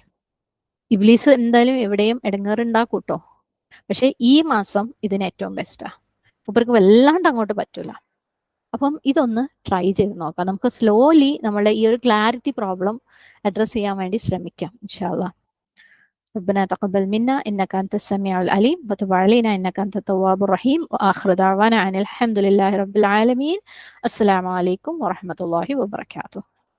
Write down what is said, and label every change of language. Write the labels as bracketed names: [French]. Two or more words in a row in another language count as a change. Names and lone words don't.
[Malayalam] ഇബ്ലീസ് എന്തായാലും എവിടെയും ഇടങ്ങേറുണ്ടാക്കൂട്ടോ, പക്ഷെ ഈ മാസം ഇതിന് ഏറ്റവും ബെസ്റ്റാ. മൂപ്പർക്ക് വല്ലാണ്ട് അങ്ങോട്ട് പറ്റൂല. അപ്പം ഇതൊന്ന് ട്രൈ ചെയ്ത് നോക്കാം. നമുക്ക് സ്ലോലി നമ്മളെ ഈ ഒരു [English] clarity problem address [Malayalam] ചെയ്യാൻ വേണ്ടി ശ്രമിക്കാം [Arabic] إن شاء الله. ربنا تقبل منا إنك أنت السميع العليم وتب علينا إنك أنت التواب الرحيم وآخر دعوانا عن الحمد لله رب العالمين. السلام عليكم ورحمة الله وبركاته.